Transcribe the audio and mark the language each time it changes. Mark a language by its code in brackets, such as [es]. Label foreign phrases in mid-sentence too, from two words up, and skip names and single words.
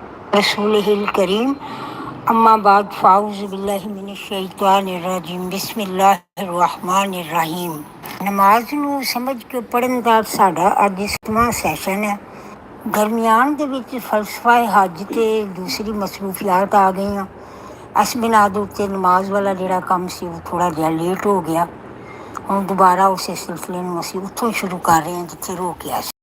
[ar] رسوله الكريم أما بعد فأعوذ بالله من الشيطان الرجيم بسم الله الرحمن الرحيم. [pa] नमाज ਨੂੰ ਸਮਝ ਕੇ ਪੜ੍ਹਨ ਦਾ ਸਾਡਾ ਅੱਜ 7ਵਾਂ ਸੈਸ਼ਨ ਹੈ। ਦਰਮਿਆਨ ਦੇ ਵਿੱਚ ਫਲਸਫਾ ਹੱਜ ਤੇ ਦੂਸਰੀ ਮਸਰੂਫੀਆਤ ਆ ਗਈਆਂ। ਇਸ ਬਿਨਾਂ ਦੇ ਉੱਤੇ ਨਮਾਜ਼ ਵਾਲਾ ਜਿਹੜਾ ਕੰਮ ਸੀ ਉਹ ਥੋੜ੍ਹਾ ਜਿਹਾ ਲੇਟ ਹੋ ਗਿਆ। ਹੁਣ ਦੁਬਾਰਾ ਉਸੇ ਸਿਲਸਿਲੇ ਨੂੰ ਅਸੀਂ ਉੱਥੋਂ ਸ਼ੁਰੂ ਕਰ ਰਹੇ ਹਾਂ ਜਿੱਥੇ ਰੋਕਿਆ ਸੀ।